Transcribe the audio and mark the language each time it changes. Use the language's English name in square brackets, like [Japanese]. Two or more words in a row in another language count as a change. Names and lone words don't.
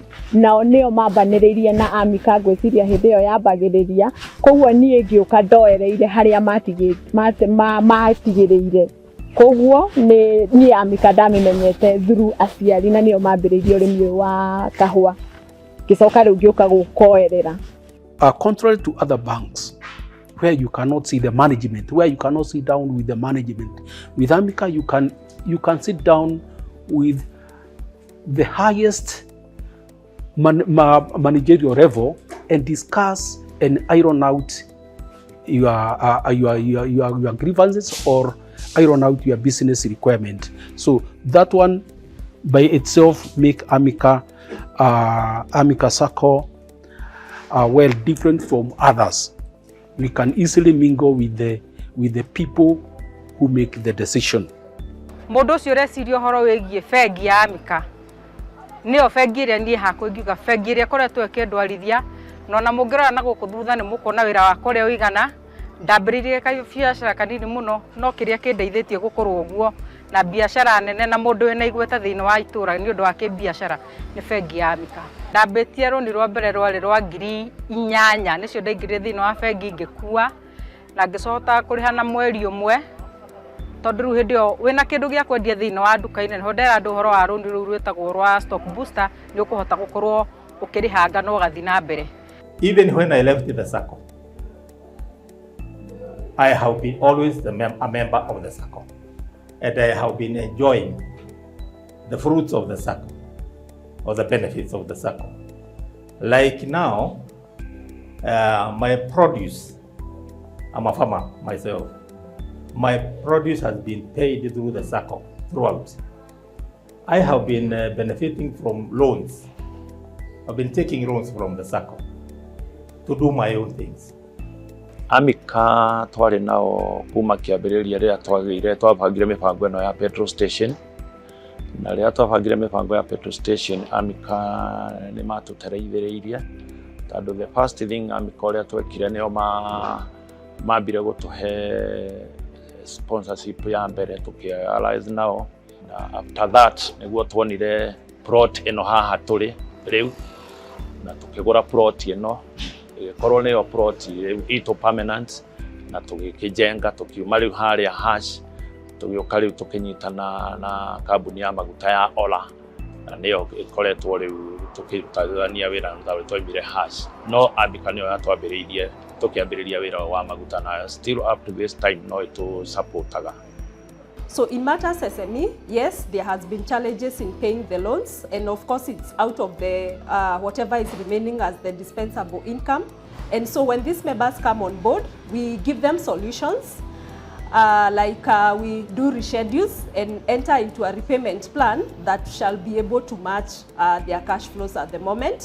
[Kikuyu] Nao nĩo mambanĩrĩirie na AMICA ngwĩciria hĩndĩ ĩyo yambagĩrĩria, koguo niĩ ngĩũka ndoereire harĩa matigĩrĩire. Koguo niĩ AMICA ndamĩmenyete through aciari na nĩo mambĩrĩirie ũrĩmi ũyũ wa kahũa. Ngĩcoka rĩu ngĩũka gũkoerera. [English] Contrary to other banks, where you cannot see the management, where you cannot sit down with the management, with AMICA you can sit down with the highest managerial level and discuss and iron out your grievances or iron out your business requirement. So that one by itself make AMICA Circle well different from others. We can easily mingle with the people who make the decision. Mũndũ ũcio reciria ũhoro wĩgiĩ bengi ya AMICA nĩyo bengi ĩrĩa niĩ hakwa ingiuga bengi ĩrĩa koretwo ĩkĩndwarithia no na mũngĩrora na gũkũ thutha nĩ mũkuona wĩra wakwa ũrĩa ũigana. Ndambĩrĩirie biacara kanini mũno no kĩrĩa kĩndeithĩtie gũkorwo ũguo na biacara nene na mũndũ wĩna igweta thĩinĩ wa itũra nĩ ũndũ wa kĩbiacara nĩ bengi ya AMICA. Ndambĩtie rũni rwa mbere rwarĩ rwa 8,000 nĩcio ndaingĩrire thĩinĩ wa bengi ngĩkua na ngĩcoka kũrĩha na mweri ũmwe tondũ rĩu hĩndĩ ĩyo wĩna kĩndũ gĩa kwendia thĩinĩ wa nduka-inĩ nĩho ndera andũ ũhoro wa rũni rũu rwĩtagwo rwa stock booster nĩ ũkũhota gũkorwo ũkĩrĩhanga na ũgathiĩ na mbere. Even when I left the circle, I have been always a member of the circle, and I have been enjoying the fruits of the circle, or the benefits of the circle. Like now, my produce, I'm a farmer myself, my produce has been paid through the circle throughout. I have been benefiting from loans. I've been taking loans from the circle to do my own things. [Kikuyu] AMICA twarĩ nao kuma kĩambĩrĩria rĩrĩa twabangire mĩbango ĩno ya [English] petrol station, [Kikuyu] na rĩrĩa twabangire mĩbango ya [English] petrol station [Kikuyu] AMICA nĩ matũteithĩrĩirie tondũ the [English] first thing [Kikuyu] AMICA ũrĩa twekire nĩo mambire gũtũhe sponsorship ya mbere tũkĩrealize nao, na [English] after that [Kikuyu] nĩguo tuonire plot ĩno haha tũrĩ rĩu na tũkĩgũra plot ĩno korwo nĩyo plot itũ permanent na tũgĩkĩjenga tũkiuma rĩu harĩa hash tũgĩũka rĩu tũkĩnyitana na kambuni ya maguta ya Ola na nĩyo ĩkoretwo rĩu tũkĩrutithania wĩra na twaimire hash no AMICA nĩyo yatwambĩrĩirie tũkĩambĩrĩria wĩra wa maguta na [English] still up to this time [Kikuyu] no ĩtũ supportaga. [English] So in matters SME, yes, there has been challenges in paying the loans, and of course it's out of the whatever is remaining as the dispensable income. And so when these members come on board, we give them solutions, we do reschedules and enter into a repayment plan that shall be able to match their cash flows at the moment.